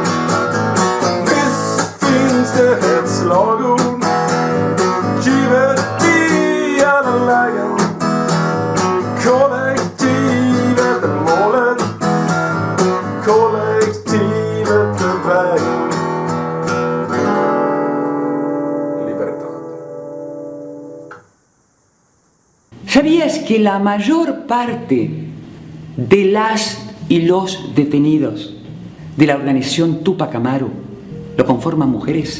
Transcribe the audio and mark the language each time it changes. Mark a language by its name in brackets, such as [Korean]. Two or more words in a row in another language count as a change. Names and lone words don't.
[Swedish] Visst finns det ett slagord, givet i alla lägen. Kollektivet är målet, kollektivet är vägen. [Spanish] Libertad. ¿Sabías que la mayor parte de las y los detenidos de la organización Tupac Amaru lo conforman mujeres?